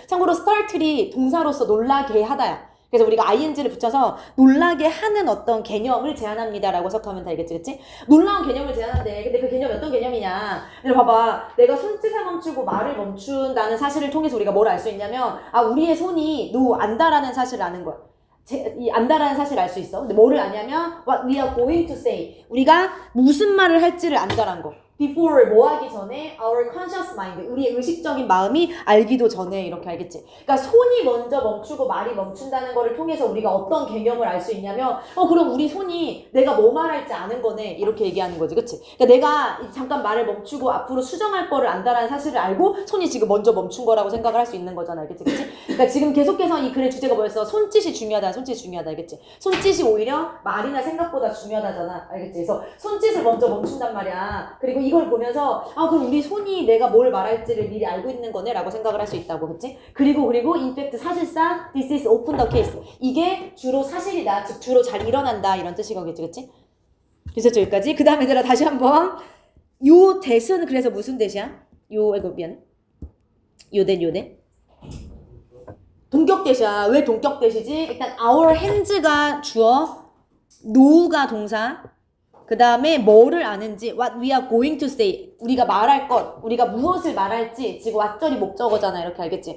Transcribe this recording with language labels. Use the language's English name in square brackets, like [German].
[Korean] 참고로 start이 동사로서 놀라게 하다야. 그래서 우리가 ing를 붙여서 놀라게 하는 어떤 개념을 제안합니다라고 해석하면 되겠지, 그치? 놀라운 개념을 제안한대. 근데 그 개념이 어떤 개념이냐? 근데 봐봐, 내가 손짓을 멈추고 말을 멈춘다는 사실을 통해서 우리가 뭘 알 수 있냐면, 우리의 손이 안다라는 사실을 아는 거야. 안다라는 사실을 알 수 있어. 근데 뭐를 아냐면 [English] what we are going to say. [Korean] 우리가 무슨 말을 할지를 안다라는 거. [English] before [Korean] 뭐 하기 전에 [English] our conscious mind [Korean] 우리의 의식적인 마음이 알기도 전에 이렇게 알겠지. 그러니까 손이 먼저 멈추고 말이 멈춘다는 거를 통해서 우리가 어떤 개념을 알 수 있냐면 그럼 우리 손이 내가 뭐 말할지 아는 거네 이렇게 얘기하는 거지. 그치? 그러니까 내가 잠깐 말을 멈추고 앞으로 수정할 거를 안다라는 사실을 알고 손이 지금 먼저 멈춘 거라고 생각을 할 수 있는 거잖아. 알겠지? 그치? 그러니까 지금 계속해서 이 글의 주제가 뭐였어? 손짓이 중요하다. 손짓이 중요하다. 알겠지? 손짓이 오히려 말이나 생각보다 중요하다잖아. 알겠지? 그래서 손짓을 먼저 멈춘단 말이야. 그리고 이걸 보면서 그럼 우리 손이 내가 뭘 말할지를 미리 알고 있는 거네 라고 생각을 할 수 있다고. 그치? 그리고 [English] in fact [Korean] 사실상 [English] this is often the case [Korean] 이게 주로 사실이다. 즉 주로 잘 일어난다 이런 뜻이겠지. 그치? 그래서 여기까지. 그 다음에 얘들아 다시 한번 요 that은 그래서 무슨 that이야? 미안해. 요 that 동격 that이야. 왜 동격 that이지? 일단 [English] our hands [Korean] 가 주어, no가 동사, 그 다음에 뭐를 아는지 [English] what we are going to say [Korean] 우리가 말할 것 우리가 무엇을 말할지 지금 왓절이 목적어잖아. 이렇게 알겠지?